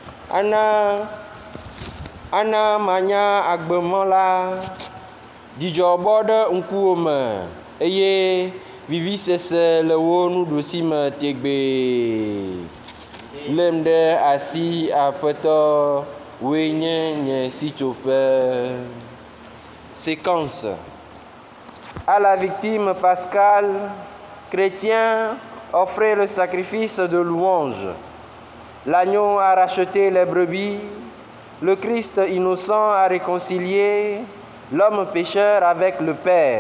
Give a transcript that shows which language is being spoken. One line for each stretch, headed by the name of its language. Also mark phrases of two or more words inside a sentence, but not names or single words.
Ewe: Ana manya agbemɔ la, dzidzɔ bɔ ɖe ŋkuwo me eye vivisese le wo nuɖusime tegbee. Lém ɖe asi Aƒetɔ, woe nye nye sitsoƒe.
French: Séquence. À la victime pascale, chrétiens offraient le sacrifice de louange. L'agneau a racheté les brebis, le Christ innocent a réconcilié l'homme pécheur avec le Père.